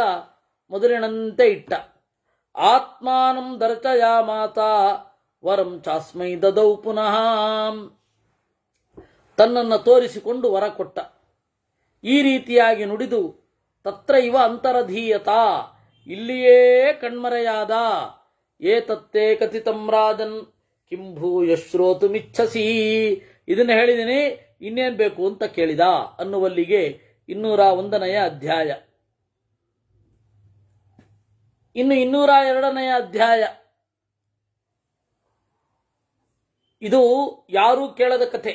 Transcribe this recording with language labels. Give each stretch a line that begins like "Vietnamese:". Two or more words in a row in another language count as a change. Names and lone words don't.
Kannada: ಮೊದಲಿನಂತೆ ಇಟ್ಟ.
Sanskrit: ಆತ್ಮಾನಂ ದರ್ಶಯಾಮಾತ ವರಂ ಚಾಸ್ಮೈ ದದೌ ಪುನಃ.
Kannada: ತನ್ನನ್ನು ತೋರಿಸಿಕೊಂಡು ವರ ಕೊಟ್ಟ. ಈ ರೀತಿಯಾಗಿ ನುಡಿದು
Sanskrit: ತತ್ರ ಇವ ಅಂತರಧೀಯತ,
Kannada: ಇಲ್ಲಿಯೇ ಕಣ್ಮರೆಯಾದ.
Sanskrit: ಏತತ್ತೇ ಕಥಿತಂ ರಾಜನ್ ಕಿಂ ಭೂಯ ಶ್ರೋತುಮಿಚ್ಛಸಿ,
Kannada: ಇದನ್ನು ಹೇಳಿದ್ದೀನಿ ಇನ್ನೇನು ಬೇಕು ಅಂತ ಕೇಳಿದ ಅನ್ನುವಲ್ಲಿಗೆ 201ನೇ ಅಧ್ಯಾಯ. ಇನ್ನು 202ನೇ ಅಧ್ಯಾಯ. ಇದು ಯಾರೂ ಕೇಳದ ಕಥೆ.